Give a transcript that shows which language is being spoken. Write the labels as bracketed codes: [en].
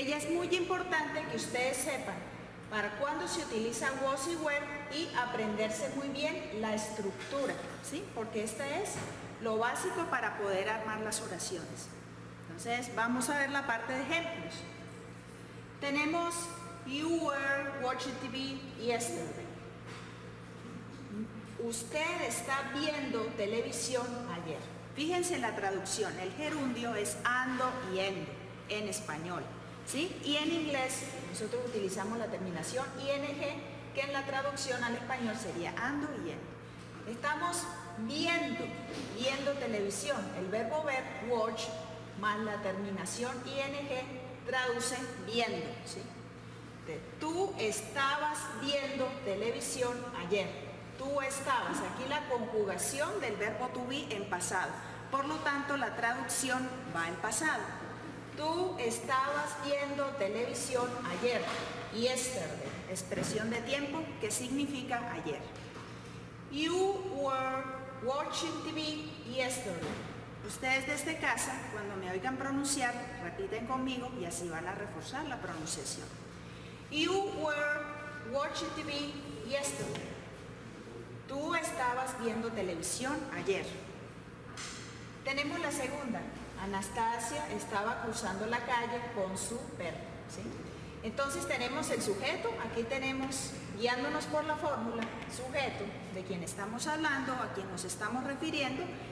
[es] Ya es muy importante que ustedes sepan para cuándo se utiliza was y were y aprenderse muy bien la estructura, ¿sí? Porque esta es lo básico para poder armar las oraciones. Entonces, vamos a ver la parte de ejemplos. Tenemos [en] you were watching TV yesterday. [es] Usted está viendo televisión ayer. Fíjense en la traducción, el gerundio es ando y endo en español, ¿sí? Y en inglés nosotros utilizamos la terminación ing, que en la traducción al español sería ando y endo. Estamos viendo televisión. El verbo ver, watch, más la terminación ing, traduce viendo, ¿sí? Tú estabas viendo televisión ayer. Tú estabas. Aquí la conjugación del verbo to be en pasado. Por lo tanto, la traducción va en pasado. Tú estabas viendo televisión ayer. Yesterday, expresión de tiempo que significa ayer. [en] You were watching TV yesterday. [es] Ustedes desde casa, cuando me oigan pronunciar, repiten conmigo y así van a reforzar la pronunciación. [en] You were watching TV yesterday. [es] Tú estabas viendo televisión ayer. Tenemos la segunda. Anastasia estaba cruzando la calle con su perro, ¿sí? Entonces tenemos el sujeto, aquí tenemos, guiándonos por la fórmula, sujeto, de quien estamos hablando, a quien nos estamos refiriendo.